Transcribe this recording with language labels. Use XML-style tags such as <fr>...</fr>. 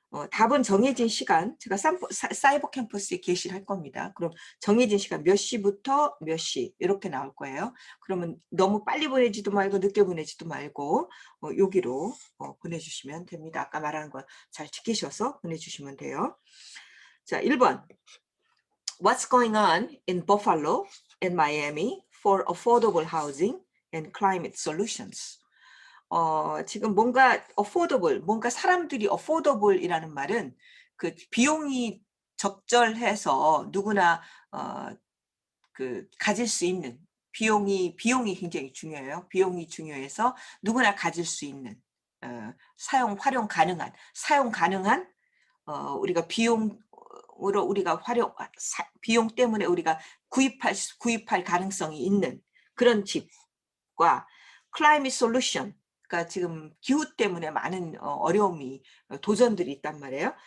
<ko>답은 정해진 시간, 제가 사이버 캠퍼스에 게시를 할 겁니다. 그럼 정해진 시간 몇 시부터 몇 시 이렇게 나올 거예요. 그러면 너무 빨리 보내지도 말고 늦게 보내지도 말고 여기로 보내주시면 됩니다. 아까 말한 거 잘 지키셔서 보내주시면 돼요. 자, 1번.</ko> <en>What's going on in Buffalo and Miami for affordable housing and climate solutions?</en> <ko>지금 뭔가 affordable, 뭔가 사람들이 affordable이라는 말은 그 비용이 적절해서 누구나 그 가질 수 있는 비용이 굉장히 중요해요. 비용이 중요해서 누구나 가질 수 있는 활용 가능한 우리가 비용으로 우리가 비용 때문에 우리가 구입할 가능성이 있는 그런 집과 climate solution, 그러니까 지금 기후 때문에 많은 어려움이 도전들이 있단 말이에요.</ko>